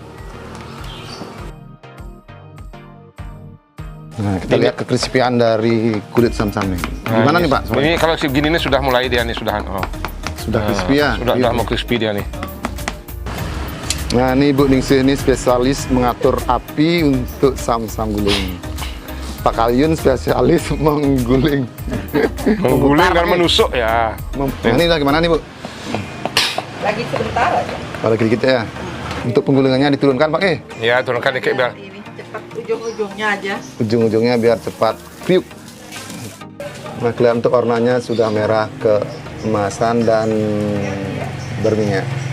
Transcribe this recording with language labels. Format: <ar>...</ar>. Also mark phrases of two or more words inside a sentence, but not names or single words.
<id>Nah, kita lihat kekrispian dari kulit Samsam nih. Gimana nih Pak? Ini kalau segini nih sudah mulai dia nih, sudah crispy ya? Sudah mau crispy dia nih. Nah ini Bu Ningsih ini spesialis mengatur api untuk Samsam guling. Pak Kayun spesialis mengguling. Mengguling dan menusuk ya. Nah, ini lah gimana nih Bu? Lagi sebentar aja. Lagi dikit ya. Untuk penggulingannya diturunkan Pak Ya turunkan dikit biar. Ini cepat ujung-ujungnya aja. Ujung-ujungnya biar cepat kriuk. Nah kelihatan untuk warnanya sudah merah keemasan dan berminyak.</id>